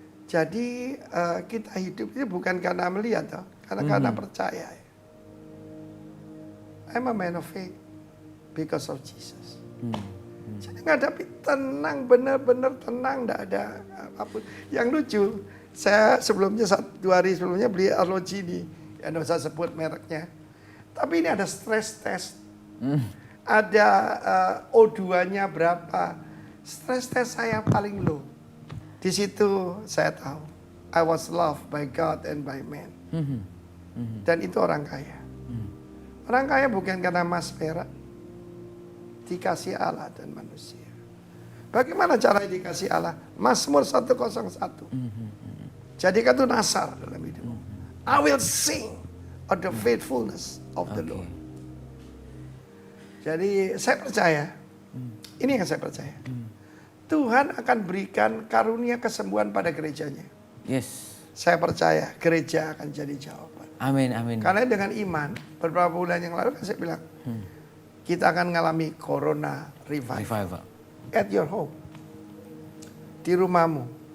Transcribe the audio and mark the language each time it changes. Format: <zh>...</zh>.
<id>Jadi kita hidup itu bukan karena melihat, karena percaya.</id> <en>I'm a man of faith because of Jesus.</en> <id>Jadi ngadapi tenang, benar-benar tenang, tidak ada apapun. Yang lucu, saya sebelumnya 2 hari sebelumnya beli arloji ini, ya tidak usah sebut mereknya. Tapi ini ada stress test, ada O2-nya berapa. Stress test saya paling low. Di situ saya tahu,</id> <en>I was loved by God and by man.</en> <id>Dan itu orang kaya. Orang kaya bukan karena emas perak, dikasih Allah dan manusia. Bagaimana cara dikasih Allah? Mazmur 101. Jadikan itu nasar dalam hidupmu.</id> <en>I will sing of the faithfulness of the Lord.</en> <id>Jadi saya percaya, ini yang saya percaya. Tuhan akan berikan karunia kesembuhan pada gerejanya.</id> <en>Yes.</en> <id>Saya percaya gereja akan jadi jawaban. Amin. Karena dengan iman, beberapa bulan yang lalu kan saya bilang, kita akan mengalami Corona Revival.</id> <en>At your home.</en> <id>Di rumahmu.</id>